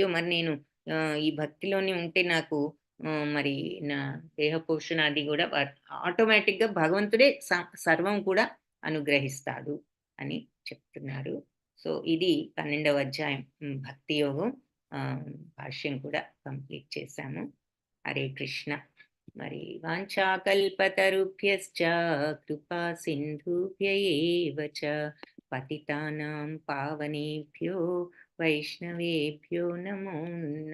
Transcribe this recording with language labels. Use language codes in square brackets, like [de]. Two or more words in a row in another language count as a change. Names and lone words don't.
[te] మరి నేను ఈ భక్తిలోనే ఉంటే నాకు మరి నా దేహ పోషణ అది గూడా ఆటోమేటిక్‌గా భగవంతుడే సర్వం కూడా అనుగ్రహిస్తాడు అని చెప్తున్నారు. సో, ఇది 12వ అధ్యాయం భక్తి యోగం భాష్యం కూడా కంప్లీట్ చేశాము. హరే కృష్ణ. [sa] మరి వాంఛాకల్పతరుభ్యశ్చ కృపా సింధుభ్య ఏవ చ పతితానాం పావనేభ్యో వైష్ణవేభ్యో నమో